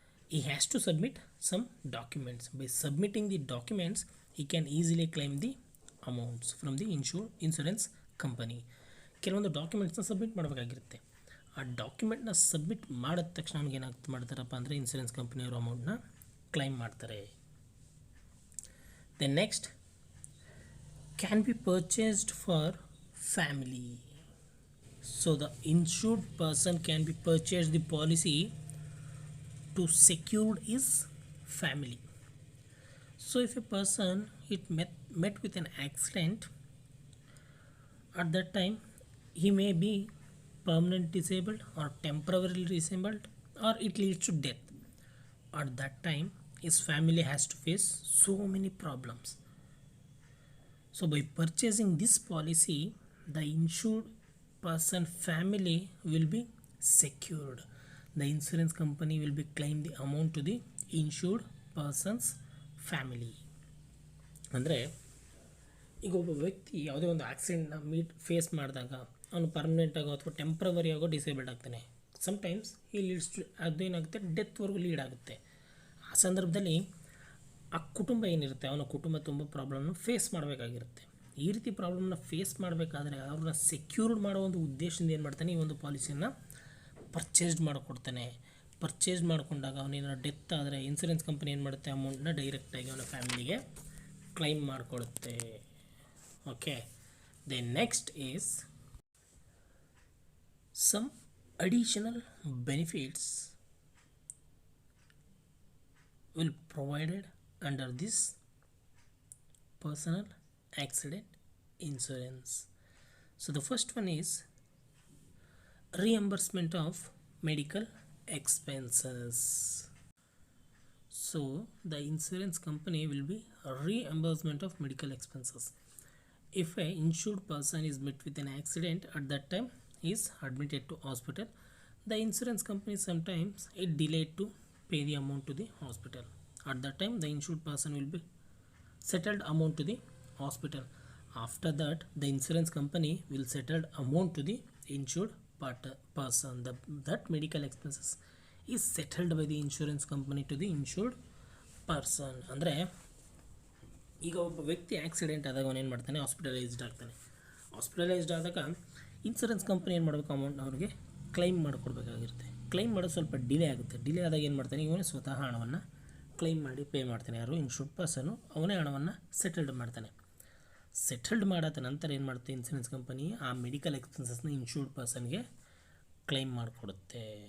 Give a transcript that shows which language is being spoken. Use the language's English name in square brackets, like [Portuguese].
[English] he has to submit some documents. By submitting the documents, he can easily claim the amounts from the insurance company. [Kannada] ಕೆಲವೊಂದು ಡಾಕ್ಯುಮೆಂಟ್ಸ್ನ submit ಮಾಡಬೇಕಾಗಿರುತ್ತೆ. ಆ ಡಾಕ್ಯುಮೆಂಟ್ನ submit ಮಾಡಿದ ತಕ್ಷಣ ನಮ್ಗೆ ಏನಾಗ್ತದೆ ಮಾಡ್ತಾರಪ್ಪ ಅಂದರೆ ಇನ್ಶೂರೆನ್ಸ್ ಕಂಪನಿಯವರು ಅಮೌಂಟ್ನ ಕ್ಲೈಮ್ ಮಾಡ್ತಾರೆ. [English] Then next, can be purchased for family. So the insured person can be purchase the policy to secure his family. So if a person met with an accident, at that time he may be permanent disabled or temporarily disabled, or it leads to death. At that time his family has to face so many problems. So by purchasing this policy, the insured person family will be secured. The insurance company will be claim the amount to the insured person's family. [Kannada] ಅಂದರೆ ಈಗ ಒಬ್ಬ ವ್ಯಕ್ತಿ ಯಾವುದೇ ಒಂದು ಆಕ್ಸಿಡೆಂಟ್ನ face ಮಾಡಿದಾಗ ಅವನು permanent ಆಗೋ ಅಥವಾ ಟೆಂಪ್ರವರಿ ಆಗೋ ಡಿಸೇಬಲ್ಡ್ ಆಗ್ತಾನೆ. ಸಮ್ಟೈಮ್ಸ್ ಈ ಲೀಡ್ಸ್ ಟು ಅದೇನಾಗುತ್ತೆ, ಡೆತ್ವರೆಗೂ ಲೀಡ್ ಆಗುತ್ತೆ. ಆ ಸಂದರ್ಭದಲ್ಲಿ ಆ ಕುಟುಂಬ ಏನಿರುತ್ತೆ, ಅವನ ಕುಟುಂಬ ತುಂಬ ಪ್ರಾಬ್ಲಮ್ನ ಫೇಸ್ ಮಾಡಬೇಕಾಗಿರುತ್ತೆ. ಈ ರೀತಿ ಪ್ರಾಬ್ಲಮ್ನ ಫೇಸ್ ಮಾಡಬೇಕಾದ್ರೆ ಅವ್ರನ್ನ ಸೆಕ್ಯೂರ್ಡ್ ಮಾಡೋ ಒಂದು ಉದ್ದೇಶದಿಂದ ಏನು ಮಾಡ್ತಾನೆ, ಈ ಒಂದು ಪಾಲಿಸಿಯನ್ನು ಪರ್ಚೇಸ್ಡ್ ಮಾಡಿಕೊಡ್ತಾನೆ. ಪರ್ಚೇಸ್ ಮಾಡಿಕೊಂಡಾಗ ಅವನೇನಾದ್ರು ಡೆತ್ ಆದರೆ ಇನ್ಸೂರೆನ್ಸ್ ಕಂಪನಿ ಏನು ಮಾಡುತ್ತೆ, ಅಮೌಂಟ್ನ ಡೈರೆಕ್ಟಾಗಿ ಅವನ ಫ್ಯಾಮಿಲಿಗೆ ಕ್ಲೈಮ್ ಮಾಡಿಕೊಡುತ್ತೆ. [English] Okay, then next is some additional benefits will provided under this personal accident insurance. So the first one is reimbursement of medical expenses. So the insurance company will be reimbursement of medical expenses. If a insured person is met with an accident, at that time he is admitted to hospital, the insurance company sometimes it delayed to pay the amount to the hospital. At that time the insured person will be settled amount to the hospital. After that the insurance company will settle amount to the insured person. That medical expenses is settled by the insurance company to the insured person. [Kannada] ಅಂದರೆ ಈಗ ಒಬ್ಬ ವ್ಯಕ್ತಿ accident ಆದಾಗ ಅವನು ಏನು ಮಾಡ್ತಾನೆ, hospitalised ಆಗ್ತಾನೆ. Hospitalised ಆದಾಗ ಇನ್ಸೂರೆನ್ಸ್ ಕಂಪನಿ ಏನು ಮಾಡಬೇಕು, ಅಮೌಂಟ್ ಅವ್ರಿಗೆ ಕ್ಲೈಮ್ ಮಾಡಿಕೊಡ್ಬೇಕಾಗಿರುತ್ತೆ. ಕ್ಲೈಮ್ ಮಾಡೋದು ಸ್ವಲ್ಪ ಡಿಲೇ ಆಗುತ್ತೆ. ಡಿಲೇ ಆದಾಗ ಏನು ಮಾಡ್ತಾನೆ, ಇವನೇ ಸ್ವತಃ ಹಣವನ್ನು ಕ್ಲೈಮ್ ಮಾಡಿ ಪೇ ಮಾಡ್ತಾನೆ. ಯಾರು ಇನ್ಶೂರ್ಡ್ ಪರ್ಸನು ಅವನೇ ಹಣವನ್ನು ಸೆಟಲ್ಡ್ ಮಾಡ್ತಾನೆ. ಸೆಟಲ್ಡ್ ಮಾಡಾದ ನಂತರ ಏನು ಮಾಡುತ್ತೆ ಇನ್ಸೂರೆನ್ಸ್ ಕಂಪನಿ, ಆ ಮೆಡಿಕಲ್ ಎಕ್ಸ್ಪೆನ್ಸಸ್ನ ಇನ್ಶೂರ್ಡ್ ಪರ್ಸನ್ಗೆ ಕ್ಲೈಮ್ ಮಾಡಿಕೊಡುತ್ತೆ.